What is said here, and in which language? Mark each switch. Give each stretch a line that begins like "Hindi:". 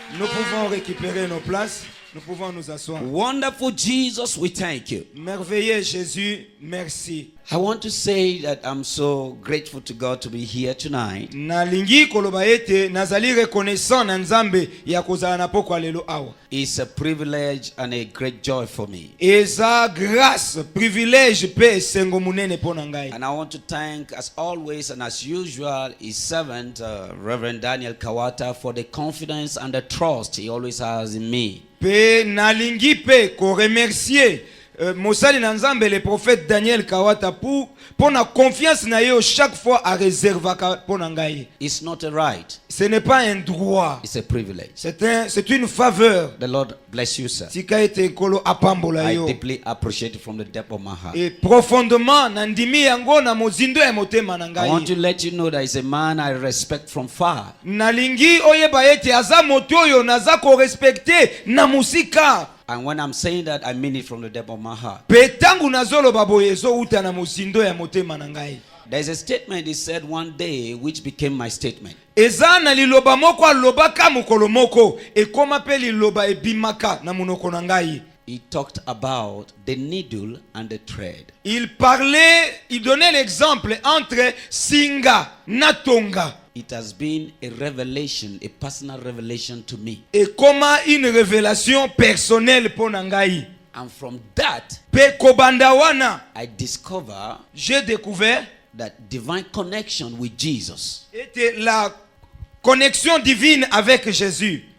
French: Nous pouvons récupérer nos places. Nous pouvons nous asseoir.
English: Wonderful Jesus, we thank you.
French: Merveilleux Jésus, merci.
English: I want to say that I'm so grateful to God to be here tonight.
Lingala: Nalingi koloba ete nazali reconnaissant na Nzambe ya kozala na pokwa lelo awa.
English: It's a privilege and a great joy for me.
Lingala: Eza grâce, privilège pe esengo munene pona ngai.
English: And I want to thank, as always and as usual, his servant, Reverend Daniel Kawata, for the confidence and the trust he always has in me.
Lingala: Pe nalingi pe ko remercier Mosali na Nzambe
French: le prophète
Lingala: Daniel Kawata
French: pour
Lingala: na confiance na yo
French: chaque fois
Lingala: a réserva pona ngai.
English: It's not a right.
French: Ce n'est pas un droit.
English: It's a privilege.
French: C'est une faveur.
English: The Lord bless you, sir.
Lingala: Tika ete kolo apambola
English: I
Lingala: yo.
English: deeply appreciate it from the depth of my heart.
French: Et profondément
Lingala: nandimi yango na mozindo ya motema na
English: I want
Lingala: ngai.
English: to let you know that he's a man I respect from far.
Lingala: Nalingi oyeba ete aza moto oyo naza ko respecter na musika.
English: And when I'm saying that, I mean it from the depth of my heart.
Lingala: Petangu nazolo baboye zo uta na mozindo ya motema na ngai.
English: There's a statement he said one day which became my statement.
Lingala: Eza na liloba moko alobaka mokolo moko ekoma pe liloba ebimaka na munoko na ngai.
English: He talked about the needle and the thread.
French: Il donnait l'exemple entre
Lingala: singa na tonga.
English: It has been a revelation, a personal revelation to me.
French: Et comme une révélation personnelle pour ngai.
English: And from that,
Lingala: Pe kobanda wana,
French: j'ai découvert
English: that divine connection with Jesus
French: était la connexion divine avec Jésus.